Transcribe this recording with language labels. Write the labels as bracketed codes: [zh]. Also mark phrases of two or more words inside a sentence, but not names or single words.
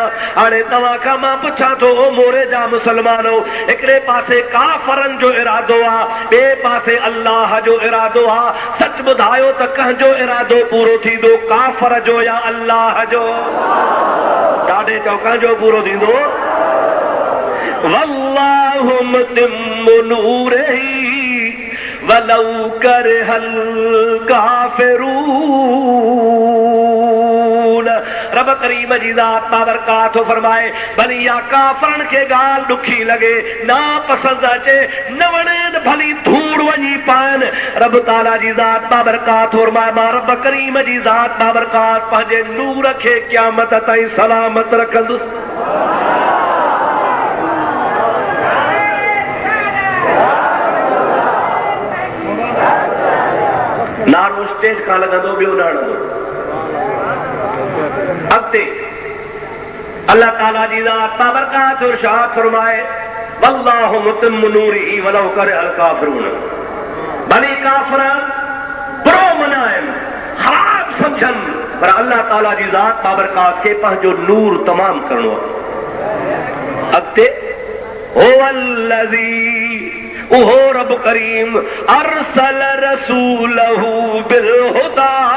[sd] हाणे तव्हां खां मां पुछां थो ओ मोरे जा मुसलमानो, हिकिड़े पासे काफ़रनि जो इरादो आहे, ॿिए पासे अल्लाह जो इरादो आहे, सच ॿुधायो त कंहिंजो इरादो पूरो थींदो, काफ़र जो या अल्लाह जो? ॾाढे चओ कंहिंजो पूरो थींदो? [ar] والله متم نوره ولو كره الكافرون. [sd] रब करीम जी ज़ात बाबरकात फरमाए भली या काफ़रनि खे ॻाल्हि ॾुखी लॻे, नापसंद अचे, न वणे भली धूड़ वञी पाइनि, रब ताला जी ज़ात बाबरकात फरमाए मां रब करीम जी ज़ात बाबरकात पंहिंजे नूर खे क़यामत ताईं सलामत रखंदुसि। नारो स्टेज खां लॻंदो, ॿियो न हणंदो। अॻिते अल्लाह ताला जी ज़ात बाबरकात इरशाद फरमाए [ar] والله متم نوره ولو كره الكافرون. [sd] भली काफ़िर बुरो मनाइनि, ख़राब सम्झनि, पर अल्लाह ताला जी ज़ात बाबरकात खे पंहिंजो नूर तमाम करणो आहे। अॻिते [ar] هو الذي [sd] उहो रब करीम [ar] أرسل رسوله بالهدى.